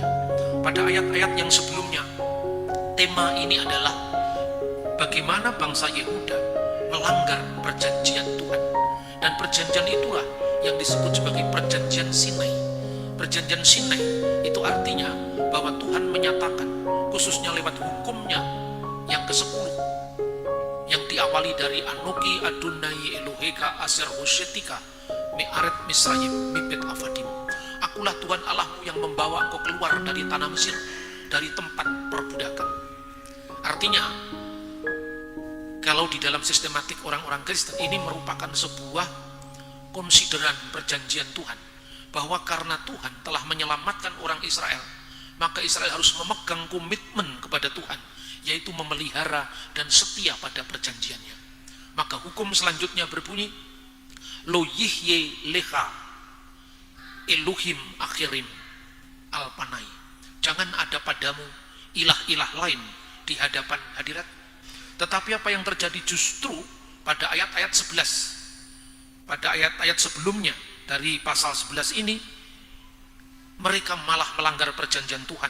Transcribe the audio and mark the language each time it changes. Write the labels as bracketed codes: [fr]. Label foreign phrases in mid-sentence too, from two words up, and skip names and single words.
[id] Pada ayat-ayat yang sebelumnya, tema ini adalah bagaimana bangsa Yehuda melanggar perjanjian Tuhan. Dan perjanjian itulah yang disebut sebagai perjanjian Sinai. Perjanjian Sinai itu artinya bahwa Tuhan menyatakan, khususnya lewat hukumnya yang ke-10, yang diawali dari [he] אנכי אדוני אלוהיך אשר הוצאתיך מארץ מצרים מבית עבדים. [id] Akulah Tuhan Allahmu yang membawa engkau keluar dari tanah Mesir, dari tempat perbudakan. Artinya, kalau di dalam sistematik orang-orang Kristen, ini merupakan sebuah konsideran perjanjian Tuhan, bahwa karena Tuhan telah menyelamatkan orang Israel, maka Israel harus memegang komitmen kepada Tuhan, yaitu memelihara dan setia pada perjanjiannya. Maka hukum selanjutnya berbunyi, [he] לא יהיה לך אלוהים אחרים על פני. [id] Jangan ada padamu ilah-ilah lain di hadapan hadirat. Tetapi apa yang terjadi justru pada ayat-ayat 11, pada ayat-ayat sebelumnya dari pasal 11 ini, mereka malah melanggar perjanjian Tuhan.